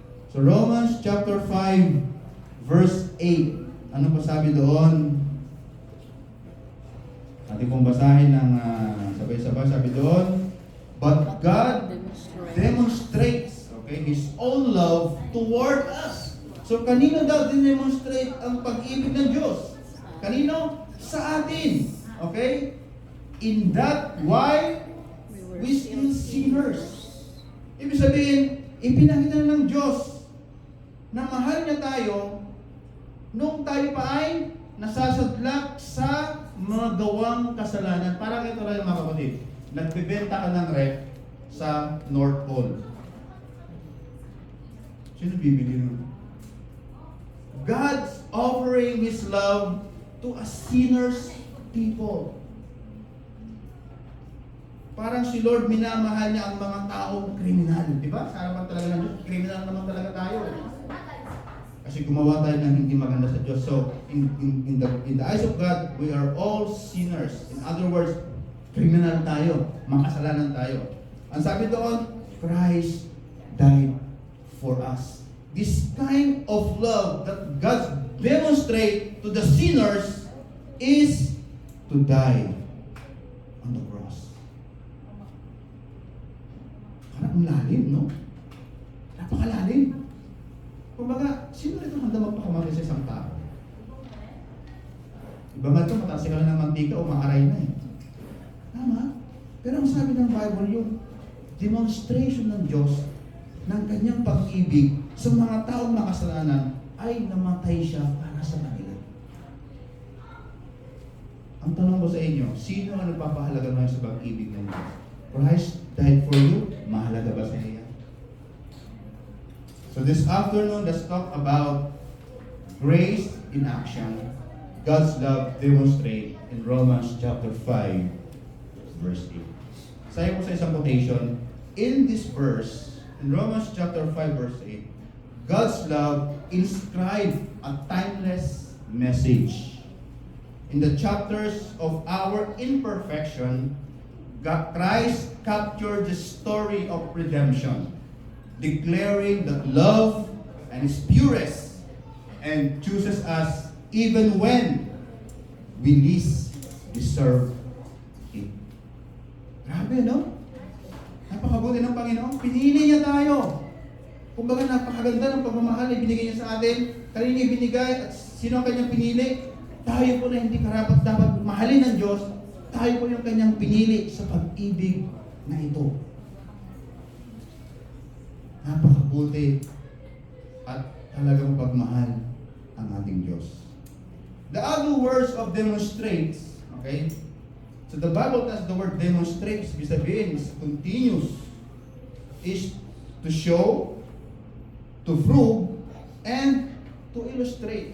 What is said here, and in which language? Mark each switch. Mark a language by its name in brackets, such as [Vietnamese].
[English] So Romans chapter 5, verse 8. [Filipino] Ano pa sabi doon? Ating pong basahin ng sabay-sabay. Sabi doon, [English] but God demonstrates, okay, His own love toward us. [Filipino] So kanino daw din-demonstrate ang pag-ibig ng Diyos? Kanino? Sa atin. Okay? [English] In that, why? We still sinners. [Filipino] Ibig sabihin, ipinakita ng Diyos na mahal niya tayo nung tayo pa ay nasasadlak sa mga gawang kasalanan. Parang ito lang mga kapatid, nagbebenta ka ng rep sa North Pole. Sino bibili nun? [English] God's offering His love to a sinners people. [Filipino] Parang si Lord minamahal niya ang mga taong kriminal. Di ba? Sa harapan talaga ng Diyos, kriminal naman talaga tayo. Kasi gumawa tayo ng hindi maganda sa Diyos. [English] So, in the eyes of God, we are all sinners. In other words, [Filipino] kriminal tayo, makasalanan tayo. Ang sabi doon, [English] Christ died for us. This kind of love that God demonstrates to the sinners is to die on the cross. [Filipino] Parang lalim, no? Napakalalim. Kumbaga, sino rito handa magpakamatay sa isang tao? Iba nga ito, mataas ka lang ng mantika o maaray na eh. Tama? Pero ang sabi ng Bible, yung demonstration ng Diyos ng kanyang pag-ibig sa mga taong makasalanan ay namatay siya para sa kanila. Ang tanong ko sa inyo, sino ang nagpapahalaga ngayon sa pag-ibig ng Diyos? [English] Christ died for you, [Filipino] mahalaga ba sa iyo? [English] So this afternoon, let's talk about grace in action. God's love demonstrate in Romans chapter 5, verse 8. [Filipino] Sayo ko sa isang quotation, [English] in this verse, in Romans chapter 5, verse 8, God's love inscribed a timeless message. In the chapters of our imperfection, Christ captured the story of redemption, declaring that love and is purest and chooses us even when we least deserve it. [Filipino] Grabe, no? Napakabuti ng Panginoon. Pinili niya tayo. Kumbaga, napakaganda ng pagmamahal na binigay niya sa atin. Kanina binigay at sino ang kanyang pinili? Tayo po na hindi karapat dapat mahalin ng Diyos. Tayo po yung kanyang pinili sa pag-ibig na ito. Napakabuti at talagang pagmahal ang ating Diyos. [English] The other words of demonstrates, okay? So the Bible tells the word demonstrates, [Filipino] ibig sabihin [English] is continuous, is to show, to prove, and to illustrate.